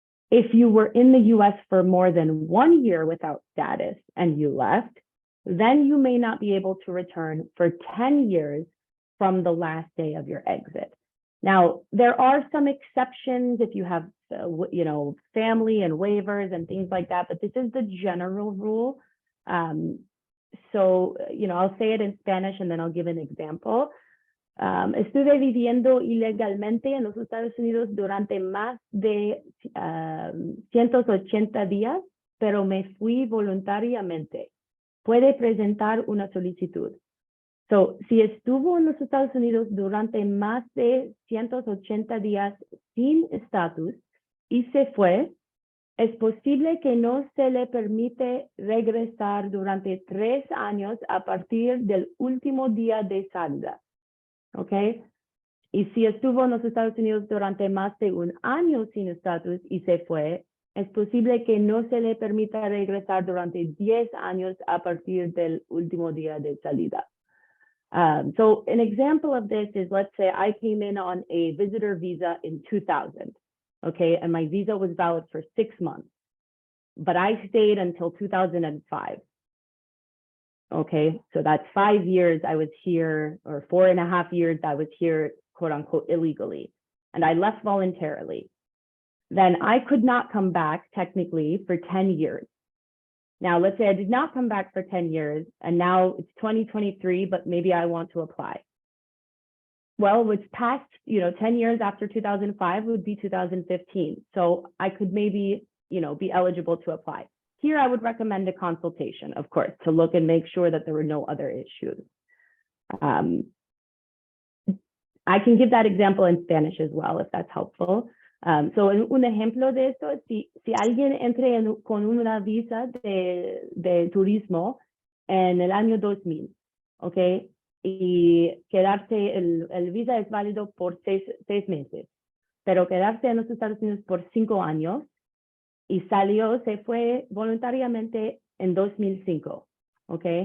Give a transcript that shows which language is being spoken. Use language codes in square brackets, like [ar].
[en] If you were in the US for more than 1 year without status and you left, then you may not be able to return for 10 years from the last day of your exit. Now, there are some exceptions if you have, you know, family and waivers and things like that, but this is the general rule. So, I'll say it in Spanish and then I'll give an example. [es] Estuve viviendo ilegalmente en los Estados Unidos durante más de 180 días, pero me fui voluntariamente. Puede presentar una solicitud. So, si estuvo en los Estados Unidos durante más de 180 días sin estatus y se fue, es posible que no se le permite regresar durante 3 años a partir del último día de salida. ¿Ok? Y si estuvo en los Estados Unidos durante más de 1 año sin estatus y se fue, es posible que no se le permita regresar durante 10 años a partir del último día de salida. [en] So an example of this is, let's say I came in on a visitor visa in 2000, okay, and my visa was valid for 6 months, but I stayed until 2005. Okay, so that's 5 years I was here, or 4.5 years I was here, quote unquote, illegally, and I left voluntarily. Then I could not come back technically for 10 years. Now, let's say I did not come back for 10 years, and now it's 2023, but maybe I want to apply. Well, what's past, 10 years after 2005 would be 2015. So I could maybe, be eligible to apply. Here, I would recommend a consultation, of course, to look and make sure that there were no other issues. I can give that example in Spanish as well, if that's helpful. [es] So un ejemplo de esto, si alguien entre con una visa de turismo en el año 2000, ¿ok? Y quedarse, el visa es válido por 6 meses, pero quedarse en los Estados Unidos por 5 años y se fue voluntariamente en 2005, ¿ok?